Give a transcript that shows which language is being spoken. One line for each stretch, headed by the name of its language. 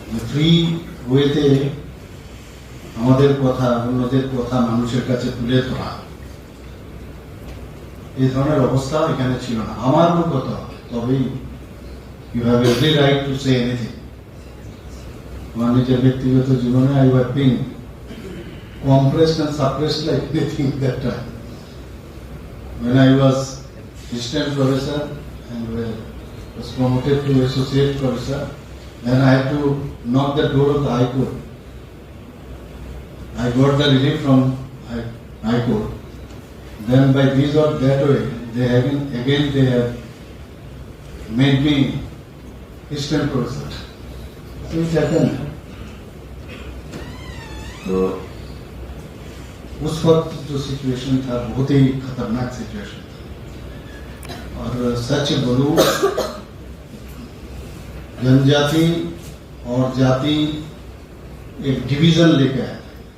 Bangla: Free ওয়েতে আমাদের কথা অন্যদের কথা মানুষের কাছে তুলে ধরা এই ধরনের অবস্থা এখানে ছিল না আমার কথা তবেই
English: you have every right to say anything
Bangla: আমার নিজের ব্যক্তিগত জীবনে
English: I have been compressed and suppressed like anything that time. When I was assistant professor and was promoted to associate professor, then I had to knock the door of the High Court. I got the relief from High Court. Then by this or that way, they have made me assistant professor. So it happened.
Hindi: तो उस वक्त जो situation था बहुत ही खतरनाक situation था, और सच बोलूं जनजाति और जाति एक डिवीजन लेके आया था।